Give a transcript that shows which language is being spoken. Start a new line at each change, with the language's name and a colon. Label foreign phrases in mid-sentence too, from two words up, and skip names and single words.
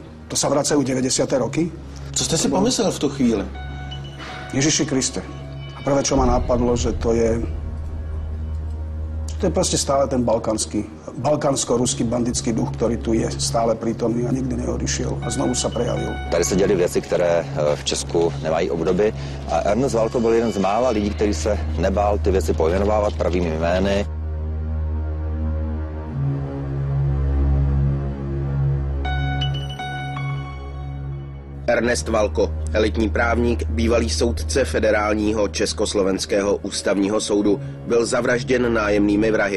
Slovak: To sa vracajú 90. roky?
Czech: Co jste si pomyslel v tu chvíli?
Slovak: Ježiši Kriste. A prvé, čo ma napadlo, že to je proste stále ten balkánsko-ruský bandický duch, ktorý tu je stále prítomný a nikdy neodišiel a znovu sa prejavil.
Czech: Tady se děly věci, které v Česku nemají obdoby a Ernest Valko byl jeden z mála lidí, který se nebál ty věci pojmenovávat pravými jmény. Ernest Valko, elitní právník, bývalý soudce Federálního československého ústavního soudu, byl zavražděn nájemnými vrahy.